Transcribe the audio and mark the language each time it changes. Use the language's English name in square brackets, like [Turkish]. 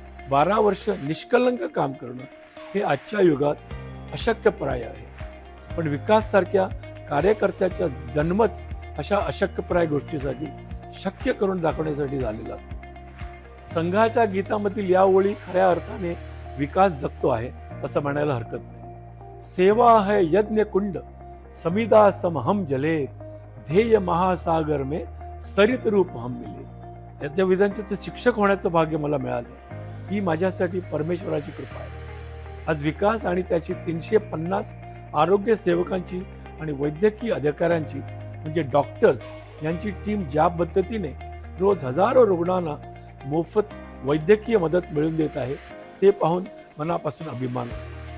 [Marathi] 12 वर्ष निष्कलंक काम करणं हे आजच्या युगात अशक्यप्राय आहे, पण विकास सारख्या कार्यकर्त्याचा जन्मच अशा अशक्यप्राय गोष्टीसाठी शक्य करून दाखवण्यासाठी झालेला असतो. संघाच्या गीतामधील या ओळी खऱ्या अर्थाने विकास जगतो आहे असं म्हणायला हरकत नाही. [Hindi] सेवा है यज्ञ कुंड समिदा सम हम जले, ध्येय महासागर में सरित रूप हम मिले. [Marathi] या विधांचे शिक्षक होण्याचं भाग्य मला मिळालं. ही माझ्यासाठी परमेश्वराची कृपा आहे. आज विकास आणि त्याची 350 आरोग्य सेवकांची आणि वैद्यकीय अधिकाऱ्यांची म्हणजे डॉक्टर्स यांची टीम ज्या पद्धतीने रोज हजारो रुग्णांना मोफत वैद्यकीय मदत मिळवून देत आहे ते पाहून मनापासून अभिमान होतो.